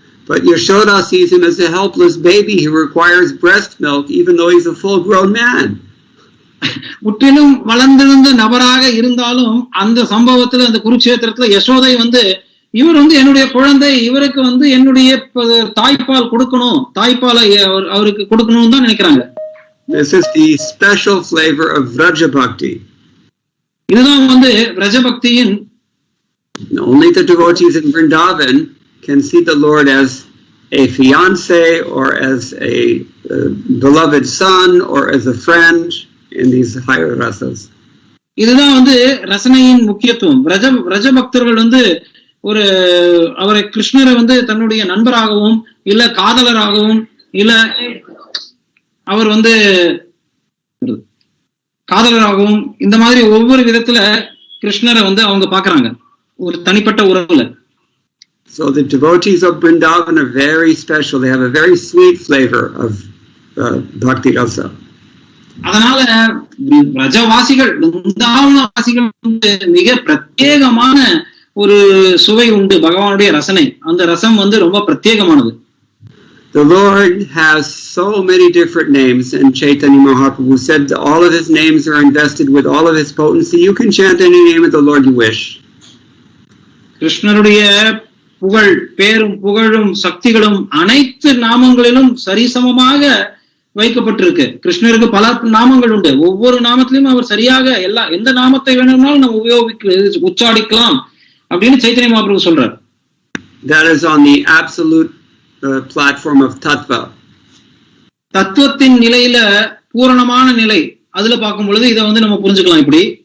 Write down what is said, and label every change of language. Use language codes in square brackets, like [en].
[en] But Yashoda sees him as a helpless baby who requires breast milk even though he's a full-grown man. [ta] முற்றிலும் வளர்ந்திருந்த நபராக இருந்தாலும் அந்த சம்பவத்துல அந்த குருட்சேத்திரத்துல யசோதை வந்து இவர் வந்து என்னுடைய குழந்தை, இவருக்கு வந்து என்னுடைய தாய்ப்பால் கொடுக்கணும், தாய்ப்பாலை அவருக்கு கொடுக்கணும்னு தான் நினைக்கிறாங்க. [en] This is the special flavor of Vraja Bhakti. [ta] இதுதான் வந்து Vraja Bhaktiயின். [en] Only the devotees in Vrindavan can see the Lord as a fiancé or as a beloved son or as a friend in these higher rasas. [ta] இதுதான் வந்து ரசனையின் முக்கியத்துவம். Vraja பக்தர்கள் வந்து ஒரு அவரை கிருஷ்ணரை வந்து தன்னுடைய நண்பராகவும் இல்ல காதலராகவும் இல்ல அவர் வந்து காதலராகவும் இந்த மாதிரி ஒவ்வொரு விதத்துல கிருஷ்ணரை வந்து அவங்க பாக்குறாங்க ஒரு தனிப்பட்ட உறவுல. [en] So the devotees of Vrindavan are very special. They have a very sweet flavor of bhakti rasa. [ta] அதனால பிரஜவாசிகள் பிருந்தாவனவாசிகள் வந்து மிக பிரத்யேகமான ஒரு சுவை உண்டு பகவானுடைய ரசனை. அந்த ரசம் வந்து ரொம்ப பிரத்யேகமானது. [en] The Lord has so many different names, and Chaitanya Mahaprabhu said that all of his names are invested with all of his potency. You can chant any name of the Lord you wish. [ta] கிருஷ்ணருடைய புகழ் பேரும் புகழும் சக்திகளும் அனைத்து நாமங்களிலும் சரிசமமாக வைக்கப்பட்டிருக்கு. கிருஷ்ணருக்கு பல நாமங்கள் உண்டு. ஒவ்வொரு நாமத்திலும் அவர் சரியாக எந்த நாமத்தை வேணும்னாலும் நம்ம உச்சாடிக்கலாம் அப்படின்னு சைத்தன்ய மகாபிரபு சொல்றார். [en] That is on the absolute platform of tattva. [ta] தத்துவத்தின் நிலையில பூரணமான நிலை அதுல பார்க்கும் பொழுது இதை வந்து நம்ம புரிஞ்சுக்கலாம் இப்படி.